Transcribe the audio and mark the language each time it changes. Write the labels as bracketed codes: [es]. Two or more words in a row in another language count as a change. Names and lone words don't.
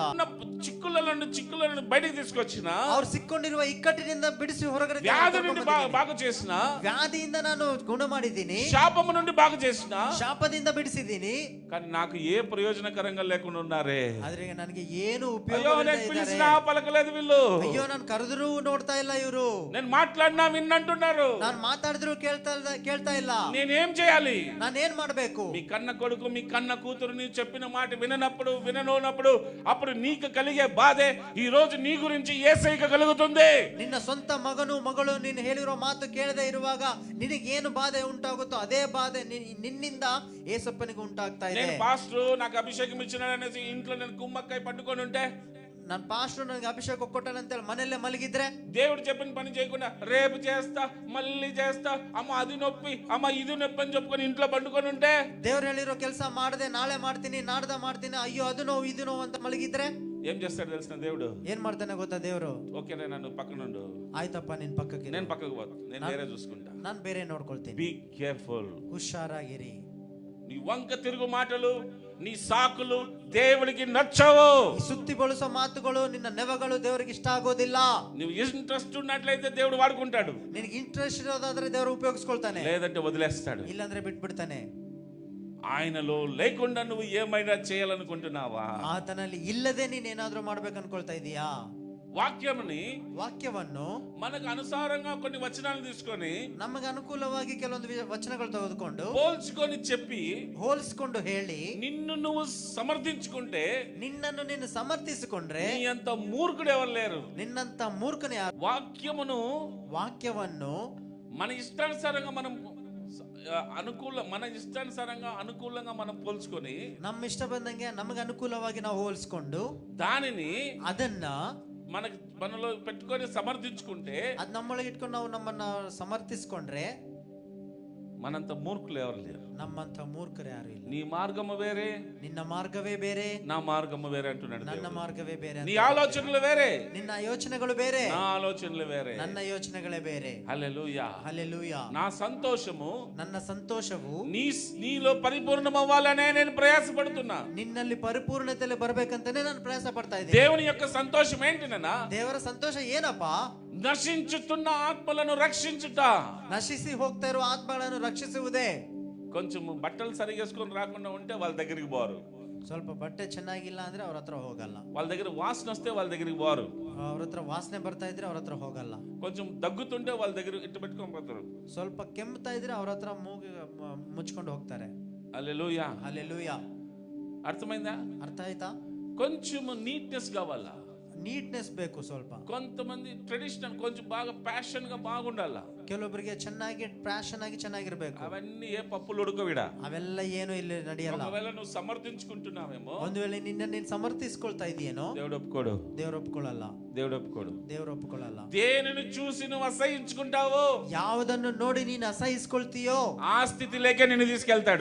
[te] చిక్కుల నుండి బయటికి తీసుకొచ్చిన, [kn] ಅವ್ರು ಸಿಕ್ಕೊಂಡಿರುವ ಇಕ್ಕಟ್ಟಿನಿಂದ ಬಿಡಿಸಿ ಹೊರಗಡೆ [te] వ్యాధి నుండి బాగు చేసిన, [kn] ವ್ಯಾಧಿಯಿಂದ ನಾನು ಗುಣ ಮಾಡಿದ್ದೀನಿ, [te] శాపము నుండి బాగు చేసిన, [kn] ಶಾಪದಿಂದ ಬಿಡಿಸಿದ್ದೀನಿ. [te] కానీ నాకు ఏ ప్రయోజనకరంగా లేకుండా ఉన్నారే. [kn] ಆದ್ರೆ ನನಗೆ ಏನು ಉಪಯೋಗ [te] అయ్యో, నేను పిలిచినా పలకలేదు వీళ్ళు, [kn] ಅಯ್ಯೋ ನಾನು ಕರೆದ್ರು ನೋಡ್ತಾ ಇಲ್ಲ ಇವರು, [te] నేను మాట్లాడినా విన్నంటున్నారు, [kn] ನಾನು మాట్లాడిದ್ರು ಕೇಳ್ತಾ ಇಲ್ಲ. [te] నేనేం చేయాలి? [kn] ನಾನೇನ್ ಮಾಡ್ಬೇಕು? [te] మీ కన్న కొడుకు, మీ కన్న కూతురు నీ చెప్పిన మాట విననప్పుడు అప్పుడు నీకు కలిగే బాధే ఈ రోజు నీ గురించి యేసయ్యకు కలుగుతుంది. [kn] ನಿನ್ನ ಸ್ವಂತ ಮಗಳು ನೀನು ಹೇಳಿರೋ ಮಾತು ಕೇಳದೆ ಇರುವಾಗ ನಿನಗೇನು ಬಾಧೆ ಉಂಟಾಗುತ್ತೋ ಅದೇ ಬಾಧೆ ನಿನ್ನಿಂದ ಏಸಪ್ಪನಿಗೆ ಉಂಟಾಗ್ತಾ ಇದೆ. [te] నేను పాస్టర్ నాకు అభిషేకం ఇచ్చినాడనేసి ఇంట్లో నేను కుమ్మక్కాయ పట్టుకొని ఉంటే, [kn] ನನ್ನ ಪಾಸ್టర్ ನನಗೆ ಅಭಿಷೇಕ ಕೊಟ್ಟನಂತೇಳಿ ಮನೆಯಲ್ಲೇ ಮಲಗಿದ್ರೆ, [te] దేవుడు చెప్పిన పని చేయకుండా రేపు చేస్తా, మళ్ళీ చేస్తా, అమ్మ అది నొప్పి, అమ్మ ఇది నొప్పి అని చెప్పుకొని ఇంట్లో పండుకొని ఉంటే, [kn] ದೇವ್ರು ಹೇಳಿರೋ ಕೆಲಸ ಮಾಡದೆ ನಾಳೆ ಮಾಡ್ತೀನಿ, ನಾಡ್ದ ಮಾಡ್ತೀನಿ, ಅಯ್ಯೋ ಅದು ನೋವು ಇದು ನೋವು ಅಂತ ಮಲಗಿದ್ರೆ [te] ఏం చేస్తాడు తెలిసిన దేవుడు? [kn] ಏನ್ ಮಾಡ್ತಾನೆ ಗೊತ್ತಾ ದೇವ್ರು? [te] ఓకేనే, నన్ను పక్కనుండు, [kn] ಆಯ್ತಪ್ಪ ನಿನ್ ಪಕ್ಕಕ್ಕೆ, [te] నేను పక్కకు పోతా, నేను వేరే చూసుకుంటా. [kn] ನಾನು ಬೇರೆ ನೋಡ್ಕೊಳ್ತೀನಿ. [en] Be careful. [kn] ಹುಷಾರಾಗಿರಿ. [te] నీ వంక తిరుగు మాటలు, నీ సాకులు దేవుడికి నచ్చవు. [kn] ಈ ಸುತ್ತಿ ಬಳಸೋ ಮಾತುಗಳು, ನಿನ್ನ ನೆವಗಳು ದೇವರಿಗೆ ಇಷ್ಟ ಆಗೋದಿಲ್ಲ. [te] నువ్వు ఇంట్రెస్ట్ ఉన్నట్లయితే దేవుడు వాడుకుంటాడు, [kn] ನಿನಗೆ ಇಂಟ್ರೆಸ್ಟ್ ಇರೋದಾದ್ರೆ ದೇವರು ಉಪಯೋಗಿಸ್ಕೊಳ್ತಾನೆ, [te] లేదంటే వదిలేస్తాడు. [kn] ಇಲ್ಲಾಂದ್ರೆ ಬಿಟ್ಬಿಡ್ತಾನೆ. [te] ఆయనలో లేకుండా నువ్వు ఏమైనా చేయాలనుకుంటున్నావా? [kn] ಆತನಲ್ಲಿ ಇಲ್ಲದೆ ನೀನೇನಾದ್ರೂ ಮಾಡ್ಬೇಕು ಅನ್ಕೊಳ್ತಾ ಇದೀಯಾ? ವಾಕ್ಯವನ್ನು [te] మనకు అనుసారంగా కొన్ని వచనాలు తీసుకొని, [kn] ನಮಗೆ ಅನುಕೂಲವಾಗಿ ಕೆಲವೊಂದು ವಚನಗಳು ತೆಗೆದುಕೊಂಡು ಹೋಲಿಸಿಕೊಂಡು ಹೇಳಿ, [te] నిన్ను నువ్వు సమర్థించుకుంటే, [kn] నిన్నನ್ನು ನೀನು ಸಮರ್ಥಿಸಿಕೊಂಡ್ರೆ [te] నీ అంత మూర్ఖుడు ఎవరు లేరు. [kn] ನಿನ್ನಂತ ಮೂರ್ಖನೇ ಯಾರು? ವಾಕ್ಯವನ್ನು [te] మన ఇష్టానుసారంగా మనం అనుకూలంగా మనం పోల్చుకొని, [kn] ನಮ್ಮ ಇಷ್ಟ ಬಂದಂಗೆ ನಮಗೆ ಅನುಕೂಲವಾಗಿ ನಾವು ಹೋಲಿಸಿಕೊಂಡು [te] దానిని [kn] ಅದನ್ನ [te] మనలో పెట్టుకొని సమర్థించుకుంటే, [kn] ಅದು ನಮ್ಮೊಳಗೆ ಇಟ್ಕೊಂಡು ನಾವು ನಮ್ಮನ್ನ ಸಮರ್ಥಿಸಿಕೊಂಡ್ರೆ [te] మనంత మూర్ఖులు ఎవరు లేరు. [kn] ನಮ್ಮಂತ ಮೂರ್ಖರು ಯಾರು ಇಲ್ಲ. [te] నీ మార్గము వేరే, [kn] ನಿನ್ನ ಮಾರ್ಗವೇ ಬೇರೆ, [te] నా మార్గము వేరే అంటున్నాడు. [kn] ನನ್ನ ಮಾರ್ಗವೇ ಬೇರೆ. [te] నీ ఆలోచనలు వేరే, [kn] ನಿನ್ನ ಯೋಚನೆಗಳು ಬೇರೆ, [te] నా ఆలోచనలు వేరే, [kn] ನನ್ನ ಯೋಚನೆಗಳೇ ಬೇರೆ. [te] హల్లెలూయా, హల్లెలూయా. నా సంతోషము, [kn] ನನ್ನ ಸಂತೋಷವು [te] నీలో పరిపూర్ణమవ్వాలనే నేను ప్రయాసపడుతున్నా. [kn] ನಿನ್ನಲ್ಲಿ ಪರಿಪೂರ್ಣತೆಯಲ್ಲಿ ಬರಬೇಕಂತಾನೆ ನಾನು ಪ್ರಯಾಸ ಪಡ್ತಾ ಇದ್ದೀನಿ. [te] దేవుని యొక్క సంతోషం ఏంటినన్నా? [kn] ದೇವರ ಸಂತೋಷ ಏನಪ್ಪಾ? [te] నశించుతున్న ఆత్మలను రక్షించుట. [kn] నశిసి ಹೋಗ್ತಾ ಇರುವ ಆತ್ಮಗಳನ್ನು ರಕ್ಷಿಸುವುದೇ. [te] కొంచెం బట్టలు సరిగేసుకొని రాకుండా ఉంటే వాళ్ళ దగ్గరికి పోరు. [kn] ಸ್ವಲ್ಪ ಬಟ್ಟೆ ಚೆನ್ನಾಗಿಲ್ಲ ಅಂದ್ರೆ ಅವ್ರ ಹತ್ರ ಹೋಗಲ್ಲ. [te] వాళ్ళ దగ్గర వాసన వస్తే వాళ్ళ దగ్గరికి పోరు. [kn] ಅವ್ರ ಹತ್ರ ವಾಸನೆ ಬರ್ತಾ ಇದ್ರೆ ಅವ್ರ ಹತ್ರ ಹೋಗಲ್ಲ. [te] కొంచెం దగ్గుతుంటే వాళ్ళ దగ్గర ఇట్టు పెట్టుకొని పోతారు. [kn] ಸ್ವಲ್ಪ ಕೆಮ್ಮುತ್ತಾ ಇದ್ರೆ ಅವ್ರ ಹತ್ರ ಮೂಗು ಮುಚ್ಕೊಂಡು ಹೋಗ್ತಾರೆ. [te] హల్లెలూయా, హల్లెలూయా. అర్థమైందా? [kn] ಅರ್ಥ ಆಯ್ತಾ? [te] కొంచెం నీట్నెస్ కావాలా? [kn] ನೀಟ್ನೆಸ್ ಬೇಕು ಸ್ವಲ್ಪ. [te] కొంతమంది ట్రెడిషనల్ కొంచెం బాగా ప్యాషన్ గా బాగుండాలా. [kn] ಕೆಲವೊಬ್ಬರಿಗೆ ಚೆನ್ನಾಗಿ ಪ್ಯಾಷನ್ ಆಗಿ ಚೆನ್ನಾಗಿರ್ಬೇಕು. [te] అవన్నీ ఏ పప్పులు ఉడకవిడ, [kn] ಅವೆಲ್ಲ ಏನು ಇಲ್ಲಿ ನಡೆಯಲ್ಲ. [te] ఒకవేళ నువ్వు సమర్థించుకుంటున్నావేమో, [kn] ಒಂದು ವೇಳೆ ನಿನ್ನ ನೀನು ಸಮರ್ಥಿಸ್ಕೊಳ್ತಾ ಇದೆಯೇನೋ, [te] దేవుడు ఒప్పుకోడు. [kn] ದೇವರು ಒಪ್ಕೊಳ್ಳಲ್ಲ. [te] దేవుడు ఒప్పుకోడు. [kn] ದೇವರು ಒಪ್ಕೊಳ್ಳಲ್ಲ. [te] దేనిని చూసి నువ్వు అసహించుకుంటావో, [kn] ಯಾವುದನ್ನು ನೋಡಿ ನೀನು ಅಸಹಿಸಿಕೊಳ್ತೀಯೋ [te] ఆ స్థితిలోకే నిన్ను తీసుకెళ్తాడు.